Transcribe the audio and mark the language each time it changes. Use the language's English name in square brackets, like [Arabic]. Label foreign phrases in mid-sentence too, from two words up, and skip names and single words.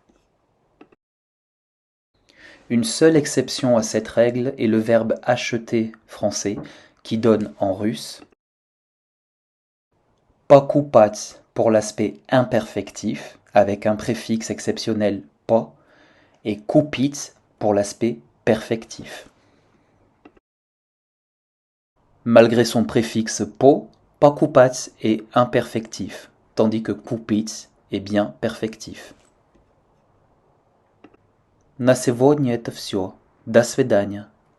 [French] Une seule exception à cette règle est le verbe acheter français qui donne en russe покупать pour l'aspect imperfectif avec un préfixe exceptionnel по et купить pour l'aspect perfectif. Malgré son préfixe по, покупать est imperfectif, tandis que купить est bien perfectif. [Russian] На сегодня это все. До свидания.